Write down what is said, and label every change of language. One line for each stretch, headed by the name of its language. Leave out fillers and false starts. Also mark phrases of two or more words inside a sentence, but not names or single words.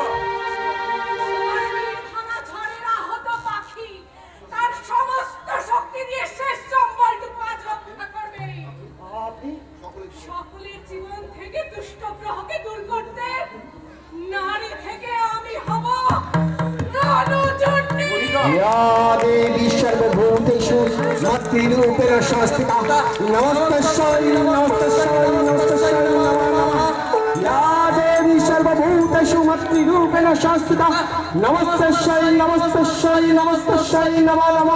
Bangla: তোমার নীল ভাঙা ঝড়ের আহত পাখি তার সমস্ত শক্তি দিয়ে শেষ সম্বলটুকু আজ রক্ষা করবে। আপনি সকলের জীবন থেকে দুষ্ট গ্রহকে দূর করতে নারী থেকে আমি হব রণচণ্ডী।
Sanskrit: या देवी सर्वभूतेषु मातृरूपेण संस्थिता नमस्तस्यै नमस्तस्यै नमस्तस्यै नमो नमः। या देवी सर्वभूतेषु मातृरूपेण संस्थिता नमस्तस्यै नमस्तस्यै नमस्तस्यै नमो नमः।